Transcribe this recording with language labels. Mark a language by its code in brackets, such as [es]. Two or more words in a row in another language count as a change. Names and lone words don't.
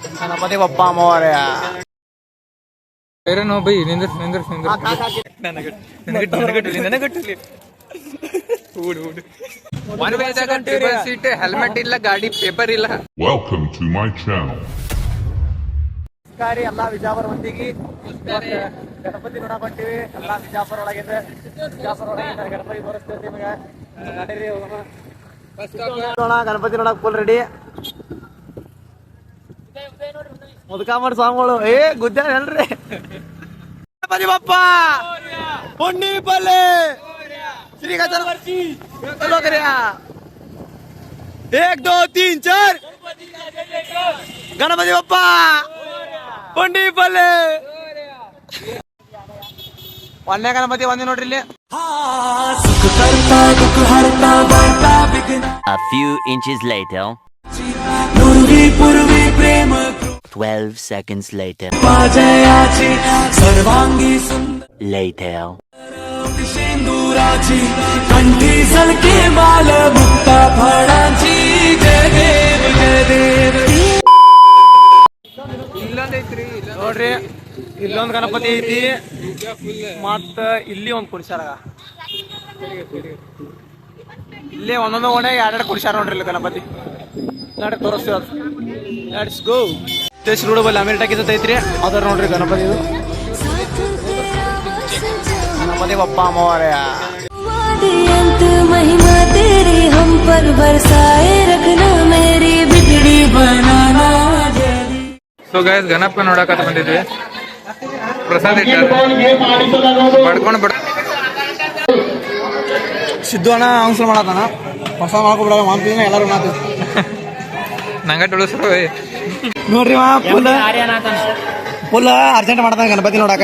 [kn] ಗಣಪತಿ ಬಪ್ಪ ಅಮ್ಮವರೇ ಬೇರೆ ನೋ ಬೈ ನಿಂದ್ರ ನನಗಟ್ಟಲಿ ಒನ್ ವೇದಾಗ [en] triple seat [kn] ಹೆಲ್ಮೆಟ್ ಇಲ್ಲ ಗಾಡಿ ಪೇಪರ್ ಇಲ್ಲ. [en] Welcome to my channel. [kn] ಎಲ್ಲಾ ವಿಜಾಪುರ ಮಂದಿಗೆ ಗಣಪತಿ ನೋಡಕ್ ಹೊಂಟಿವಿ. ಎಲ್ಲಾ ವಿಜಾಪುರ ಒಳಗಿದೆ ಗಣಪತಿ ತೋರಿಸ್ತೇವೆ ನಿಮಗೆ. ನಡೀರಿ ಹೋಗೋಣ. ಗಣಪತಿ ನೋಡಕ್ [en] full ready. [kn] ಮುದ್ಕಾಮರ್ ಸ್ವಾಮಿಗಳು ಗುದ್ದ ಹೇಳ್ರಿ. ಗಣಪತಿ ಬಪ್ಪ ಪುಂಡಿ ಪಲ್ಲೆ ಶ್ರೀ [hi] एक दो तीन चार गणपति बप्पा [kn] ಪುಂಡಿ ಪಲ್ಲೆ. ಒಂದೇ ಗಣಪತಿ ಒಂದೇ ನೋಡ್ರಿ ಇಲ್ಲಿ. [en] A few inches later. 12 seconds later. Later. [mr] कंठी सलके बाल मुक्ता फळांची जय देव जय देव. [kn] ನೋಡ್ರಿ ಇಲ್ಲೊಂದು ಗಣಪತಿ ಐತಿ ಮತ್ತ ಇಲ್ಲಿ ಒಂದ್ ಕುಡಿಸ್ಯಾರ. ಇಲ್ಲೇ ಒಂದೊಂದು ಓಣೆ ಎರಡೆರಡು ಕುಡಿಸ್ಯಾರ ನೋಡ್ರಿ ಇಲ್ಲಿ ಗಣಪತಿ. ನೋಡಿ ತೋರಿಸ್ತೀವಿ ಅದು. [en] let's go. [kn] ರೋಡ್ ಬಲ್ಲಿ ಅಮೀರ್ ಟಾಕೀಸ್ ಐತ್ರಿ ಅದ್ರ ನೋಡ್ರಿ ಗಣಪತಿ. ಇದು ಗಣಪತಿ ಬಪ್ಪ ಅಮ್ಮವರೇ. [hi] महिमा तेरी हम पर बरसाए रखना मेरी बिगड़ी बनाना. [en] so guys [kn] ಗಣಪ ನೋಡಕತ್ತ ಬಂದಿದ್ವಿ. ಪ್ರಸಾದ್ ಬಡ್ಕೊಂಡು ಸಿದ್ದು ಅಣ್ಣ ಅವಸರ ಮಾಡತಾನ. ಹೊಸ ಮಾಡ್ಕೊಬಿಡ ಮಾಡ್ತೀನಿ ಎಲ್ಲರೂ ಮಾತು ನಂಗ ತುಳಸ್ರು ನೋಡ್ರಿ [en] full urgent [kn] ಮಾಡ್ತಾನೆ ಗಣಪತಿ ನೋಡಕ.